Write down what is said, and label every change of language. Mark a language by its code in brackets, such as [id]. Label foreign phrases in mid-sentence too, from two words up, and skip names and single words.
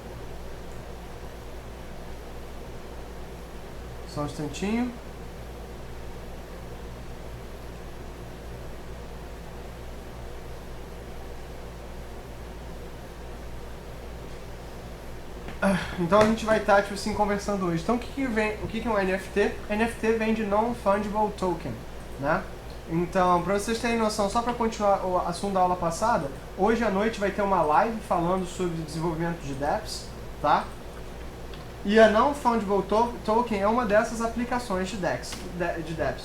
[pt] Só um instantinho. Então a gente vai estar, tipo assim, conversando hoje. Então o que é um NFT? NFT vem de [en] Non-Fungible Token, [pt] né? Então, para vocês terem noção, só para continuar o assunto da aula passada, hoje à noite vai ter uma live falando sobre desenvolvimento de dApps, tá? E a [en] Non-Fungible Token [pt] é uma dessas aplicações de dApps.